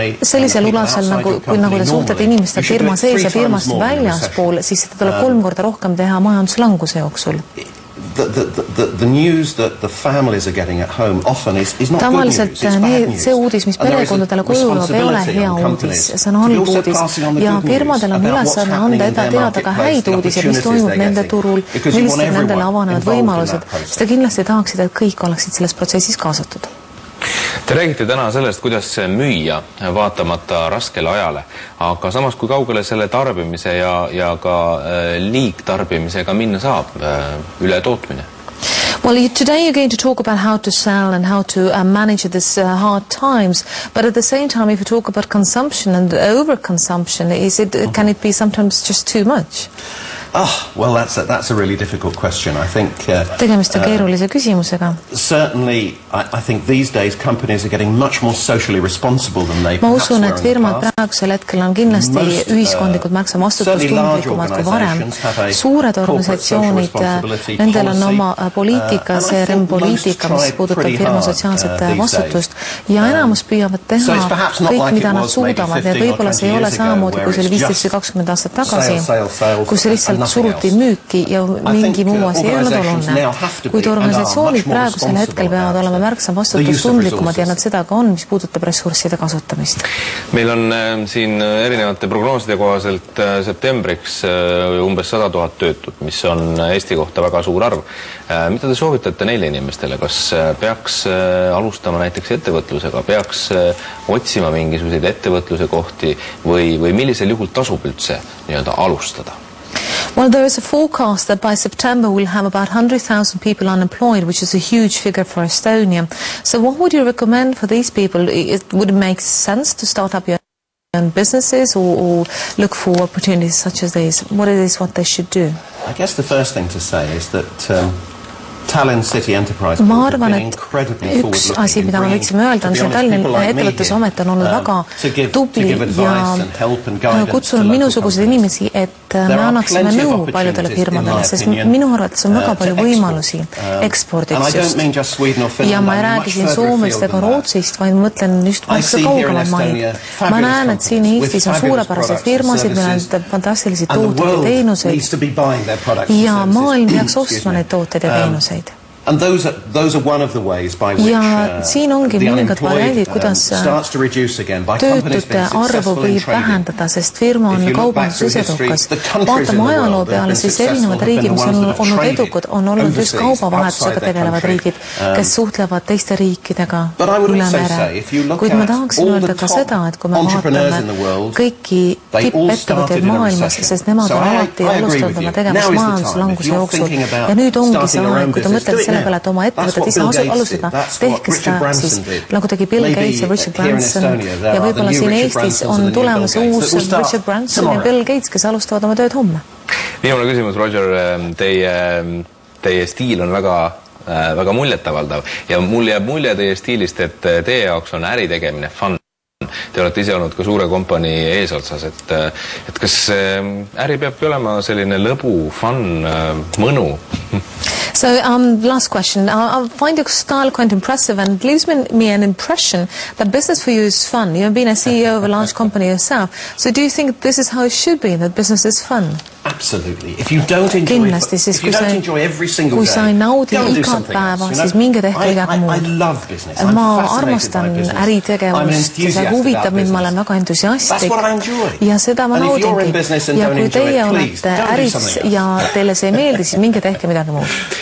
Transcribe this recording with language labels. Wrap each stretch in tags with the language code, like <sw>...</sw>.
<et>Sellisel ulasel, nagu te suhtlete inimeste firma sees ja firmast väljaspool, siis seda tuleb 3 korda rohkem teha majanduslanguse jooksul.</et> <en>The news that the families are getting at home often is not good news, it's bad news.</en> <et>See uudis, mis perekondadele kujuleb, ei ole hea uudis, see on halb uudis. Ja firmadel on ülesanne anda teada ka häid uudisi, mis toimub nende turul, millised nendele avanevad võimalused. Seda kindlasti tahaksid, et kõik oleksid selles protsessis kaasatud. Te räägite täna sellest, kuidas müüa vaatamata raskele ajale, aga samas kui kaugele selle tarbimise ja ka liigtarbimisega minna saab üle tootmine?</et> <en>Well, today you're going to talk about how to sell and how to manage this hard times, but at the same time, if you talk about consumption and overconsumption, can it be sometimes just too much? Well, that's a really difficult question. I think</en> <et>tegemist on keerulise küsimusega.</et> <en>Certainly, I think these days companies are getting much more socially responsible than they perhaps were in the past.</en> <et>Ma usun, et firmad praegusel hetkel on kindlasti ühiskondlikud märksa vastutustundlikumad kui varem. Suured organisatsioonid, nendel on oma poliitika, CRM-poliitika, mis puudutab firma sotsiaalset vastutust, ja enamus püüavad teha kõik, mida nad suudavad, ja võib-olla see ei ole samamoodi, kui see oli 15 või 20 aastat tagasi, kus lihtsalt suruti müüki ja mingi muu asi ei olnud oluline. Kuid organisatsioonid praegusel hetkel peavad olema märksa vastutustundlikumad ja nad seda ka on, mis puudutab ressursside kasutamist. Meil on siin erinevate prognooside kohaselt septembriks umbes 100 000 töötut, mis on Eesti kohta väga suur arv. Mida te soovitate neile inimestele? Kas peaks alustama näiteks ettevõtlusega? Peaks otsima mingisuguseid ettevõtluse kohti või millisel juhul tasub üldse alustada?</et> <en>Well, there is a forecast that by September we'll have about 100,000 people unemployed, which is a huge figure for Estonia. So what would you recommend for these people? Would it make sense to start up your own businesses or look for opportunities such as these? What they should do? I guess the first thing to say is that Tallinn City Enterprise</en> <et>ma arvan, et üks asi, mida me võiksime öelda, on see Tallinna ettevõtlusamet on olnud väga tubli ja kutsunud minusuguseid inimesi, et me annaksime nõu paljudele firmadele, sest minu arvates on väga palju võimalusi ekspordiks just. Ja ma ei räägi siin Soomest ega Rootsist, vaid mõtlen just märksa kaugemad maid. Ma näen, et siin Eestis on suurepäraseid firmasid, meil on fantastilisi tooteid ja teenuseid ja maailm peaks ostma neid tooteid ja teenuseid.</et> <en>And those are one of the ways by which</en> <et>siin ongi mõningad variandid, kuidas töötute arvu võib vähendada, sest firma on kaubanduses edukas. Vaatame ajaloo peale, siis erinevad riigid, mis on olnud edukad, on olnud just kaubavahetusega tegelevad riigid, kes suhtlevad teiste riikidega üle mere. Kuid ma tahaksin öelda ka seda, et kui me vaatame kõiki tippettevõtteid maailmas, sest nemad on alati alustanud oma tegevust majanduslanguse jooksul ja nüüd ongi see aeg, kui te mõtlete selle peale, et oma ettevõtet ise alustada, tehke seda siis, nagu tegi Bill Gates ja Richard Branson ja võib-olla siin Eestis on tulemas uus Richard Branson ja Bill Gates, kes alustavad oma tööd homme. Viimane küsimus, Roger, teie stiil on väga muljetavaldav ja mul jääb mulje teie stiilist, et teie jaoks on äritegemine fun. Te olete ise olnud ka suure kompanii eesotsas, et kas äri peabki olema selline lõbu, fun, mõnu?</et> <en>So, last question. I find your style quite impressive and it leaves me an impression that business for you is fun. You've been a CEO of a large company yourself. So do you think this is how it should be, that business is fun? Absolutely. If you don't enjoy, every single</en> <et>kui sa ei naudi igat päeva, siis minge tehke midagi muud. Ma armastan äritegevust ja see huvitab mind, ma olen väga entusiastlik ja seda ma naudingi. Ja kui teie olete äris ja teile see ei meeldi, siis minge tehke midagi muud.</et>